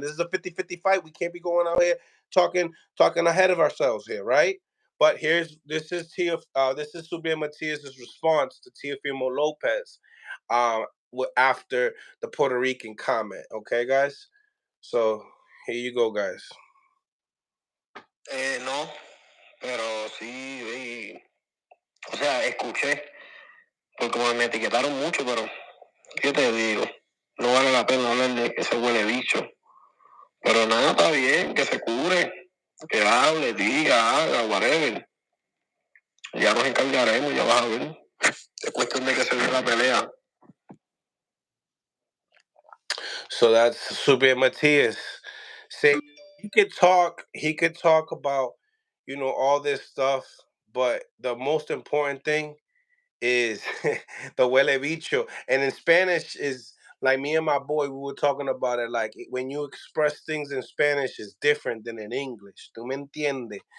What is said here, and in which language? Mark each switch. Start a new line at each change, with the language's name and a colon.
English: This is a 50-50 fight. We can't be going out here talking ahead of ourselves here, right? But this is Subriel Matias' response to Teofimo López, after the Puerto Rican comment. Okay, guys. So here you go, guys.
Spanish: No, pero sí, o sea, escuché, porque me etiquetaron mucho, pero ¿qué te digo? No vale la pena hablar de ese huele bicho. Pero nada, está bien, que se cure, que hable, diga, haga, whatever. Ya nos encargaremos, ya vas a ver. Es cuestión de que se dé la pelea.
English: So that's Subriel Matias. Say he could talk about, all this stuff, but the most important thing is the huele bicho. And in Spanish is like, me and my boy, we were talking about it, like when you express things in Spanish is different than in English.
Spanish: ¿Tú me entiendes?